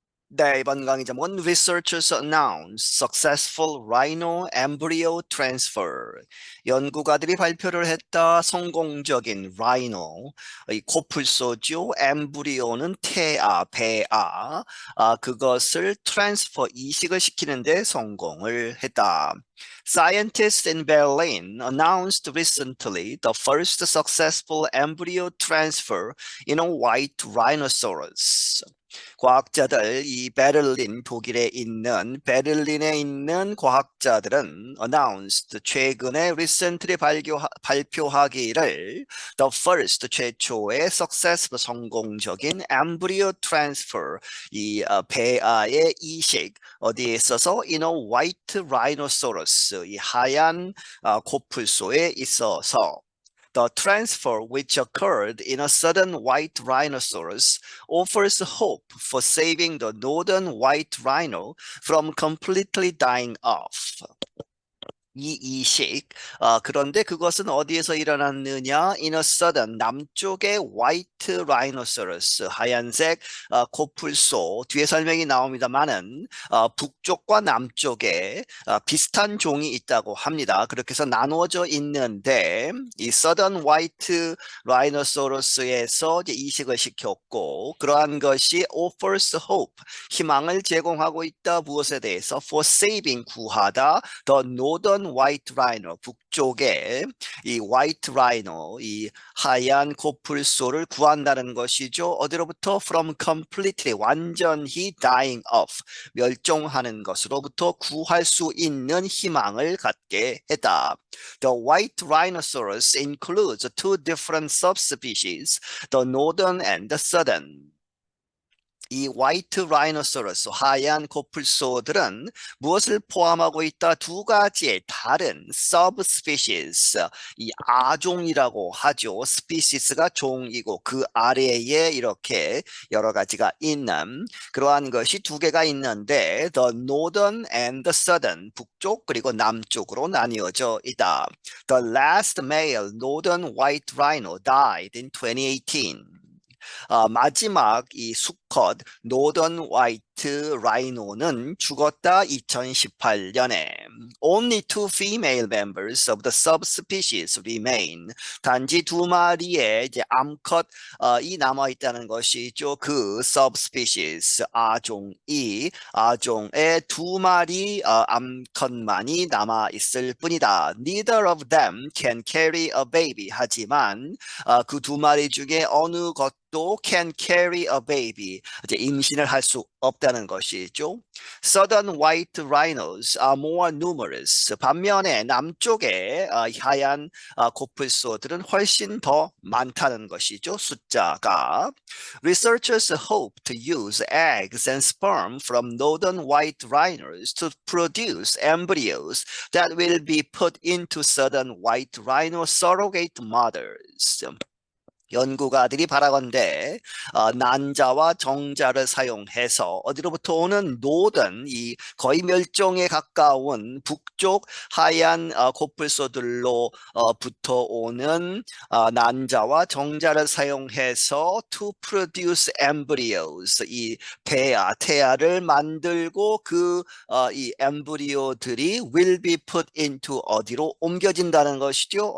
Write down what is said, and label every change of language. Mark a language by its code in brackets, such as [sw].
[ko] 네, 이번 강의 제목은 [en] Researchers announce successful rhino embryo transfer. [ko] 연구가들이 발표를 했다. 성공적인 rhino, 이 코풀소죠. 엠브리오는 태아, 배아. 그것을 transfer, 이식을 시키는데 성공을 했다. [en] Scientists in Berlin announced recently the first successful embryo transfer in a white rhinoceros. [ko] 과학자들 이 베를린에 있는 과학자들은 [en] announced [ko] 최근에 [en] recently [ko] 발표하기를 [en] the first [ko] 최초의 [en] successful [ko] 성공적인 [en] embryo transfer [ko] 배아의 이식 어디에 있어서 [en] in a white rhinoceros [ko] 이 하얀 코뿔소에 있어서 [en] The transfer, which occurred in a sudden white rhinoceros, offers hope for saving the northern white rhino from completely dying off. [ko] 이 이식 그런데 그것은 어디에서 일어났느냐? [en] In a sudden [ko] 남쪽의 [en] white rhinoceros [ko] 하얀색 코뿔소 뒤에 설명이 나옵니다만은 북쪽과 남쪽에 비슷한 종이 있다고 합니다. 그렇게 해서 나누어져 있는데 이 [en] sudden white rhinoceros [ko] 에서 이제 이식을 시켰고 그러한 것이 [en] offers hope [ko] 희망을 제공하고 있다. 무엇에 대해서? [en] For saving [ko] 구하다. [en] The northern white rhino [ko] 북쪽에 이 [en] white rhino [ko] 이 하얀 코뿔소를 구한다는 것이죠. 어디로부터? [en] From completely [ko] 완전히 [en] dying off [ko] 멸종하는 것으로부터 구할 수 있는 희망을 갖게 했다. [en] The white rhinoceros includes two different subspecies, the northern and the southern. [ko] 이 화이트 라이노소러스 하얀 코뿔소들은 무엇을 포함하고 있다? 두 가지의 다른 subspecies 이 아종이라고 하죠. 스피시스가 종이고 그 아래에 이렇게 여러 가지가 있는 그러한 것이 두 개가 있는데 [en] the northern and the southern [ko] 북쪽 그리고 남쪽으로 나뉘어져 있다. [en] The last male northern white rhino died in 2018. [ko] 마지막 이 수컷 노던 화이트 라이노는 죽었다 2018년에. [en] Only two female members of the subspecies remain. [ko] 단지 두 마리의 이제 암컷이 남아 있다는 것이죠. 그 subspecies 아종의 두 마리 암컷만이 남아 있을 뿐이다. [en] Neither of them can carry a baby. [ko] 하지만 그 두 마리 중에 어느 것도 [en] can carry a baby. [ko] 이제 임신을 할 수 없다는 것이죠. [en] Southern white rhinos are more numerous. [ko] 반면에 남쪽의 하얀 코뿔소들은 훨씬 더 많다는 것이죠. 숫자가. [en] Researchers hope to use eggs and sperm from northern white rhinos to produce embryos that will be put into southern white rhino surrogate mothers. [ko] 연구가들이 바라건대 난자와 정자를 사용해서 어디로부터 오는 노던 이 거의 멸종에 가까운 북쪽 하얀 코뿔소들로부터 오는 난자와 정자를 사용해서 [en] to produce embryos [ko] 이 태아를 만들고 이 엠브리오들이 [en] will be put into [ko] 어디로 옮겨진다는 것이죠.